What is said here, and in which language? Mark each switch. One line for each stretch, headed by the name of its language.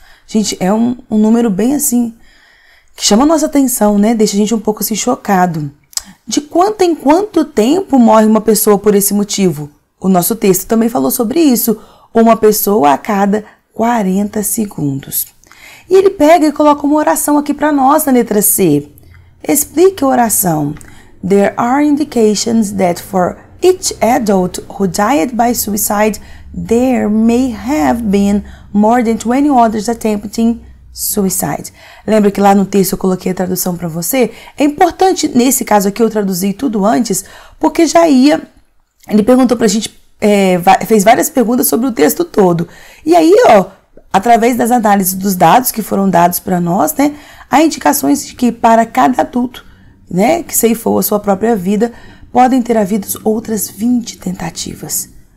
Portuguese: Gente, é um número bem assim, que chama a nossa atenção, Deixa a gente um pouco assim chocado. De quanto em quanto tempo morre uma pessoa por esse motivo? O nosso texto também falou sobre isso. Uma pessoa a cada 40 segundos. E ele pega e coloca uma oração aqui para nós na letra C. Explique a oração.
English: There are indications that for each adult who died by suicide, there may have been more than 20 others attempting suicide.
Portuguese: Lembra que lá no texto eu coloquei a tradução para você? É importante, nesse caso aqui eu traduzi tudo antes, porque ele perguntou pra gente, fez várias perguntas sobre o texto todo. E aí, através das análises dos dados que foram dados para nós, há indicações de que para cada adulto, que ceifou a sua própria vida, podem ter havido outras 20 tentativas.